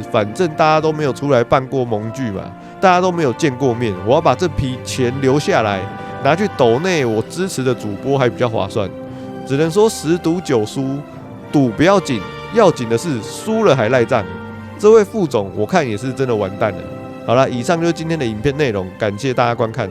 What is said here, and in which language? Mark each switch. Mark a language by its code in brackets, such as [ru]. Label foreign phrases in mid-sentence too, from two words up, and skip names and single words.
[zh] 反正大家都沒有出來辦過盟聚嘛，大家都沒有見過面，我要把這批錢留下來，拿去抖內我支持的主播還比較划算。只能說10賭9輸，賭不要緊，要緊的是輸了還賴賬。這位副總我看也是真的完蛋了。好了，以上就是今天的影片內容，感謝大家觀看。